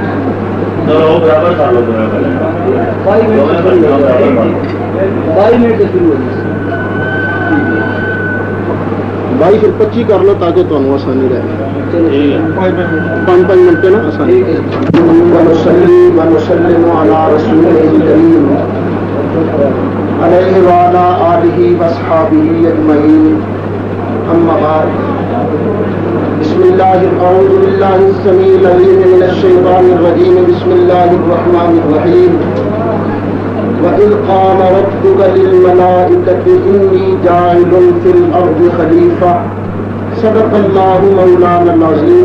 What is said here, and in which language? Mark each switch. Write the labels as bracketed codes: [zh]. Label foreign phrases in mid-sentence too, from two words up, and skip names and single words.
[ur] بائی پھر 25 کر لو تاکہ تمہیں آسانی رہے، 5 منٹ نا آسانی۔ [ar] ونسلم علی رسول کریم علیہ وعلی آلہ واصحابہ اجمعین، اما بعد، بسم اللہ اعوذ باللہ السمیع العلیم من الشیطان الرجیم، بسم اللہ الرحمن الرحیم۔ وَإِذْ قَالَ رَبُّكَ لِلْمَلَائِكَةِ إِنِّي جَاعِلٌ فِي الْأَرْضِ خَلِيفَةً، صدق اللہ مولانا العظیم۔